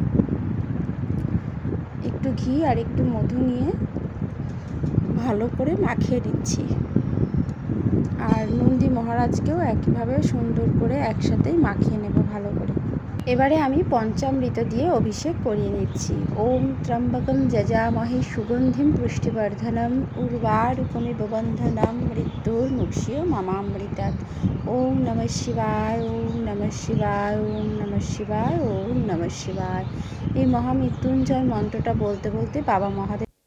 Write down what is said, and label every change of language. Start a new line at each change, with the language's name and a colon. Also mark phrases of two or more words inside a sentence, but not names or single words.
Bangla: একটু ঘি আর একটু মধু নিয়ে ভালো করে মাখিয়ে নিচ্ছি, আর নন্দী মহারাজকেও একইভাবে সুন্দর করে একসাথেই মাখিয়ে নেব ভালো করে। এবারে আমি পঞ্চামৃত দিয়ে অভিষেক করিয়ে নিচ্ছি।
Sanskrit: ওম ত্র্যম্বকম যজামহে সুগন্ধিম পুষ্টিবর্ধনম উর্বারুকমিব বন্ধনম মৃত্যুর্মুক্ষীয় মামামৃতাৎ। ওম নমঃ শিবায়, ওম নমঃ শিবায়, ওম নমঃ শিবায়, ওম নমঃ শিবায়।
Bangla: এই মহামৃত্যুঞ্জয় মন্ত্রটা বলতে বলতে বাবা মহাদেব